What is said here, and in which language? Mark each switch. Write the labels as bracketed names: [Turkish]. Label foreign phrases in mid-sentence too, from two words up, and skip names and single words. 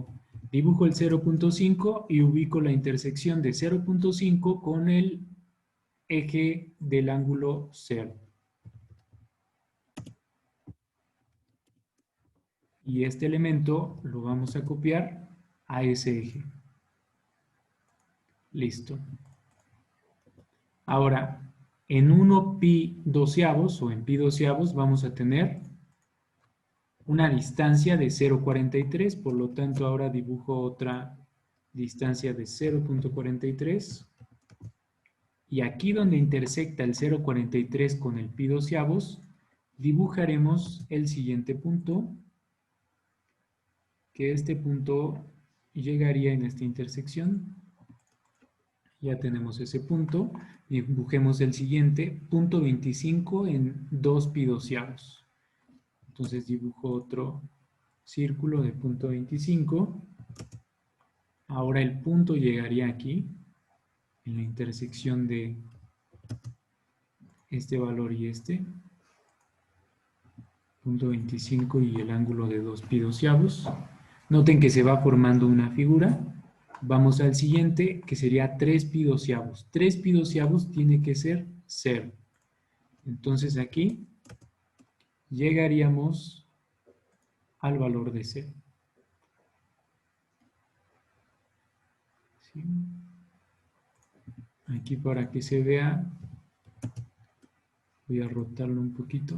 [Spanish] Dibujo el 0.5 y ubico la intersección de 0.5 con el eje del ángulo 0. Y este elemento lo vamos a copiar a ese eje. Listo. Ahora, en 1 pi doceavos o en pi doceavos vamos a tener una distancia de 0.43, por lo tanto ahora dibujo otra distancia de 0.43 y aquí donde intersecta el 0.43 con el pi doceavos dibujaremos el siguiente punto, que este punto llegaría en esta intersección. Ya tenemos ese punto, dibujemos el siguiente, punto 25 en 2 pi doceavos. Entonces dibujo otro círculo de punto 25. Ahora el punto llegaría aquí, en la intersección de este valor y este. Punto 25 y el ángulo de 2 pi doceavos. Noten que se va formando una figura. Vamos al siguiente, que sería 3 pi doceavos. 3 pi doceavos tiene que ser 0. Entonces aquí llegaríamos al valor de 0. ¿Sí? Aquí para que se vea, voy a rotarlo un poquito.